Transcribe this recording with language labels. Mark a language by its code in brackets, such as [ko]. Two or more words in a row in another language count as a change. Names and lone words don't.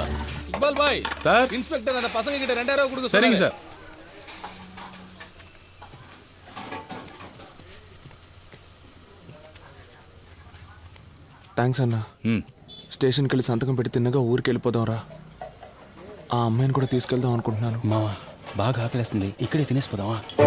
[ta] இக்பால் பாய் சார், இன்ஸ்பெக்டர் அந்த பசங்க கிட்ட 2000 ரூபாய் கொடுக்க. சரிங்க சார். [te] థ్యాంక్స్ అన్న. స్టేషన్కి వెళ్ళి సంతకం పెట్టి తిన్నగా ఊరికి వెళ్ళిపోదాం రా. ఆ అమ్మాయిని కూడా తీసుకెళ్దాం అనుకుంటున్నాను. మావా బాగా ఆకలేస్తుంది, ఇక్కడే తినేసిపోదామా?